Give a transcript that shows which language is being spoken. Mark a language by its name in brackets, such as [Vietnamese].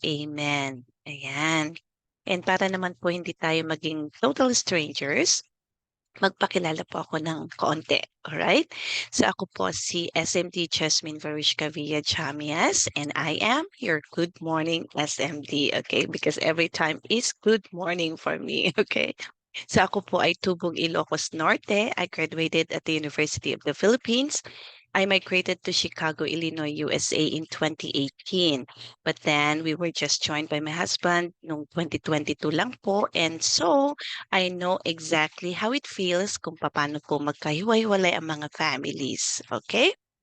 [Filipino] Amen. Ayan. And para naman po hindi tayo maging [English] total strangers, [Filipino] magpakilala po ako ng konti. Alright? So ako po si [English] SMD Jasmin Villa Jamias and I am your good morning SMD. Okay? Because every time is good morning for me. Okay? [Filipino] So ako po ay tubong Ilocos Norte. [English] I graduated at the University of the Philippines. I migrated to Chicago, Illinois, USA in 2018. But then we were just joined by my husband [Filipino] noong 2022 lang po. [English] And so I know exactly how it feels [Filipino] kung paano po magkahiwa-hiwalay ang mga [English] families. Okay?